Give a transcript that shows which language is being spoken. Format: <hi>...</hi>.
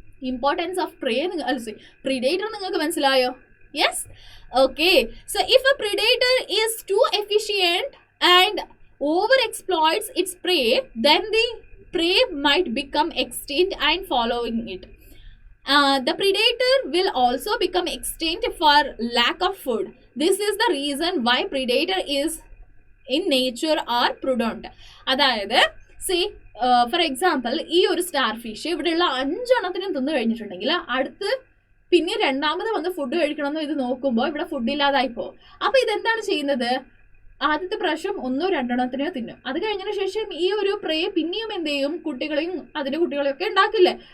<en>importance of predator</en> <ml>നിങ്ങൾക്ക് മനസ്സിലായോ?</ml> <en>Yes, okay. So if a predator is too efficient and over exploits its prey, then the prey might become extinct and following it. The predator will also become extinct for lack of food. This is the reason why predator is in nature are prudent.</en> <ml>അതായത് for example ഈ ഒരു starfish ഇവിടെയുള്ള 5 എണ്ണത്തിനും തിന്നു കഴിഞ്ഞിട്ടുണ്ടെങ്കിൽ അടുത്ത് പിന്നെ രണ്ടാമത് വന്ന് ഫുഡ് കഴിക്കണമെന്ന് ഇത് നോക്കുമ്പോൾ ഇവിടെ ഫുഡ് ഇല്ലാതായി പോകും. അപ്പൊ ഇതെന്താണ് ചെയ്യുന്നത്? ആദ്യത്തെ പ്രാവശ്യം 1-2 എണ്ണത്തിനെയോ തിന്നും. അത് കഴിഞ്ഞതിന് ശേഷം ഈ ഒരു പ്രേ പിന്നെയും എന്ത് ചെയ്യും? അതിന്റെ കുട്ടികളെയും ഒക്കെ ഉണ്ടാക്കില്ലേ?</ml>